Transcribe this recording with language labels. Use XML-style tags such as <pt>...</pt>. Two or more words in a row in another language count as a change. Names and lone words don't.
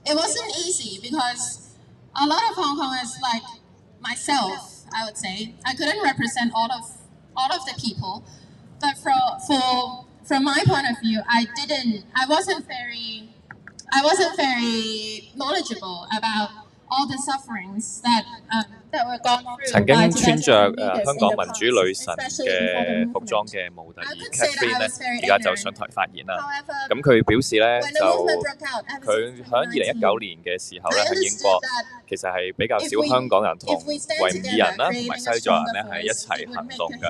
<en>it wasn't easy because a lot of Hong Kongers like myself, I would say, I couldn't represent all of the people, but from my point of view, I wasn't very knowledgeable about all the sufferings that were gone through.</en> <yue>曾經穿着香港民主女神嘅服裝嘅模特兒 Catherine 咧，而家就上台發言啦。咁佢表示咧，就佢喺2019年嘅時候咧，喺英國其實係比較少香港人同維吾爾人啦，同埋西藏人咧係一齊行動嘅。</yue>